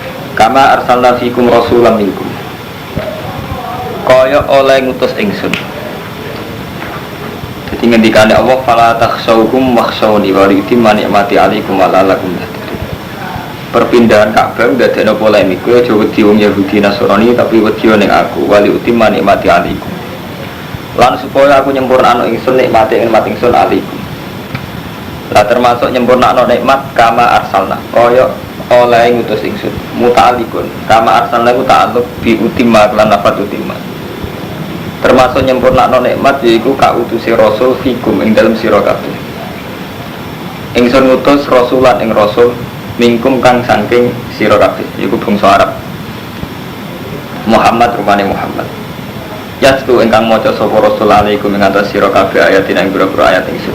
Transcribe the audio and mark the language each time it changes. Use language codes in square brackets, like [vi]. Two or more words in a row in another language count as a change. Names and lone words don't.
[ar] كما أرسلنا فيكم رسولا منكم. [jv] Kaya oleh ngutus ingsun. Jadi ngendikane Allah [ar] فلا تخشوكم واخشوني ويتم نعمتي عليكم ولعلكم تهتدون. [jv] Perpindahan Ka'bah ndadekno polemik. Kowe aja wedi wong Yahudi Nasrani tapi wedi ning aku [ar] ويتم نعمتي عليكم. [jv] Lan supaya aku nyempurnakno ingsun nikmate ingsun 'alaikum. Lah termasuk nyempurnakno nikmat [ar] كما أرسلنا. [jv] Kaya oleh ngutus ingsun [ar] متعلق كما أرسلنا [jv] ku [ar] تعلق بأتم [jv] lan lafat utimma. Termasuk nyempurnakno nikmat yaiku kautuse rasul fikum ing dalem sira kabeh. Ingsun ngutus rasulan ing rasul mingkum kang saking sira kabeh yaiku bangsa Arab. Muhammad rupane Muhammad. Yastu ingkang maca sapa rasul alaikum ing atas sira kabeh ayatin ing pira-pira ayat ingsun.